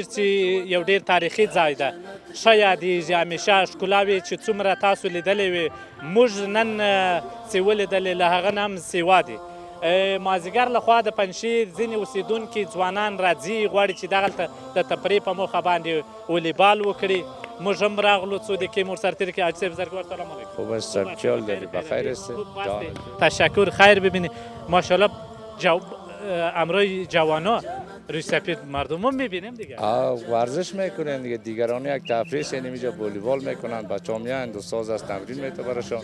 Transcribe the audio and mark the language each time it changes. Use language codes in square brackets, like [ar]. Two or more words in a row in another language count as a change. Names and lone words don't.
[ps] چې یو ډېر تاریخي ځای ده، ښه یادېږي، همیشه ښکلاوې چې څومره تاسو لیدلې وي، موږ نن چې ولیدلې له هغه نه هم سیوا دي. مازدیګر لخوا د پنجشیر ځینې اوسېدونکي ځوانان راځي، غواړي چې دغلته د تفریح په موخه باندې والیبال وکړي. موږ هم راغلو څو دقیقې مو ورسره تېرې کړې. حاجي صاحب بزرګوار سلام علیکم. [fa] خوب است صاحب، چه حال داری؟ بخیر هستی؟ تشکر، خیر ببینی. ماشاءالله امروی جوانا روی سپید مردم هم میبینیم دیگه. ورزش میکنن دیگه، دیگران یک تفریح سین اینجا والیبال میکنن، بچه‌ها میان دو ساز از تمرین میته براشون.